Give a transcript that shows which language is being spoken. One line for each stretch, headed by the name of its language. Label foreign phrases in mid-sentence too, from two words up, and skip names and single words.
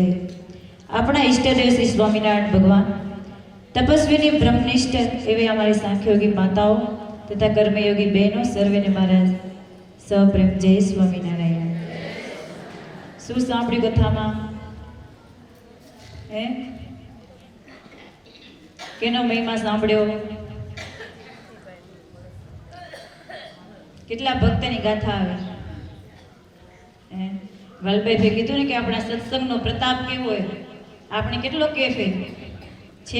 Hindi: अपना इष्टदेव श्री स्वामिनारायण भगवान तपस्विनी ब्रह्मनिष्ठ एवं हमारी सांख्योगी माताओं तथा कर्मयोगी बहनों
Gujarati: સર્વે ને મહારાજ સપ્રેમ જય સ્વામિનારાયણ. શું સાંભળી કથામાં? કેનો મહિમા સાંભળ્યો? કેટલા ભક્તની ગાથા આવે. વલ્લભભાઈ કીધું ને કે આપણા સત્સંગનો પ્રતાપ કેવો હોય, આપણે કેટલો કેફ છે.